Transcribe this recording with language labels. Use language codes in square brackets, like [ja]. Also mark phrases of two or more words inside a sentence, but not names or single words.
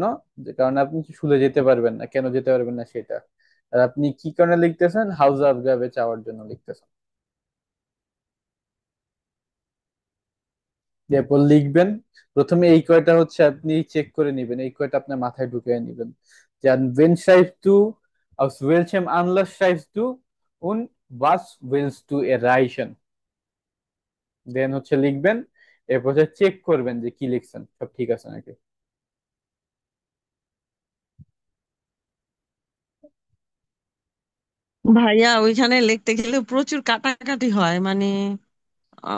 [bn] যে কারণে আপনি শুলে যেতে পারবেন না, কেন যেতে পারবেন না সেটা। আর আপনি কি কারণে লিখতেছেন? হাউস অফ গাবে চাওয়ার জন্য লিখতেছেন। এরপর লিখবেন। প্রথমে এই কয়টা হচ্ছে আপনি চেক করে নিবেন, এই কয়টা আপনার মাথায় ঢুকিয়ে নিবেন যে [de] wenn schreibst du, aus welchem Anlass schreibst du und was willst du erreichen। [bn] দেন হচ্ছে লিখবেন, এরপর হচ্ছে চেক করবেন যে কি লিখছেন সব ঠিক আছে নাকি। ভাইয়া ওইখানে লিখতে গেলে প্রচুর কাটাকাটি হয় মানে আহ,